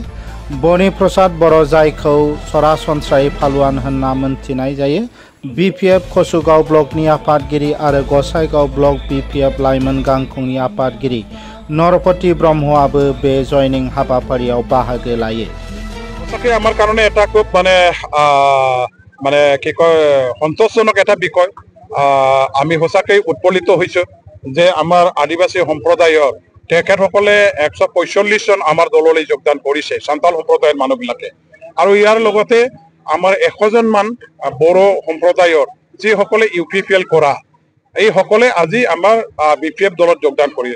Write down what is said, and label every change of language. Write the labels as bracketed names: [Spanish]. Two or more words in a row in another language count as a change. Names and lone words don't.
[Bodo] बनि प्रसाद बर' जायखौ सरासनस्रायै फालुआन होनना मोनथिनाय जायो, बिपिएफ खसुगाव ब्लकनि आफादगिरि आरो गसाइगाव ब्लक बिपिएफ लाइमोन गांखंनि आफादगिरि नरपति ब्रह्मआबो बे जयनिं हाबाफारियाव बाहागो लायो। [Assamese] সকে আমাৰ কাৰণে এটা খুব মানে কি কয় সন্তোষজনক এটা বিষয়। আমি সঁচাকৈ উৎফুল্লিত হৈছো যে আমাৰ আদিবাসী সম্প্ৰদায়ৰ তেখেতসকলে 145 জন আমাৰ দললৈ যোগদান কৰিছে সান্তাল সম্প্ৰদায়ৰ মানুহবিলাকে। আৰু ইয়াৰ লগতে আমাৰ 100 জন মান বড়ো সম্প্ৰদায়ৰ যিসকলে ইউপিপিএল কৰা এই সকলে আজি আমাৰ বিপিএফ দলত যোগদান কৰিছে।